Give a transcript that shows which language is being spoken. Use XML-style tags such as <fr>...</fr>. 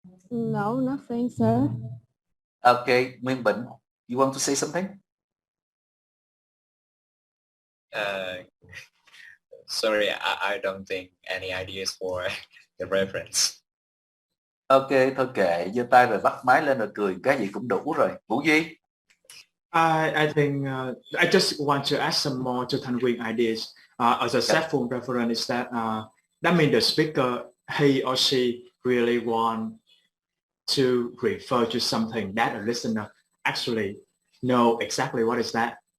<en>No, nothing, sir. Okay, Nguyên Bình, you want to say something? Sorry, I don't think any ideas for the reference.</en> <vi>Ok, thôi kệ, giơ tay rồi bắt máy lên rồi cười, cái gì cũng đủ rồi. Vũ Duy?</vi> <en>I think I just want to add some more to Thanh Nguyen ideas. As a set form reference is that that means the speaker, he or she really want to refer to something that a listener actually know exactly what is that.</en>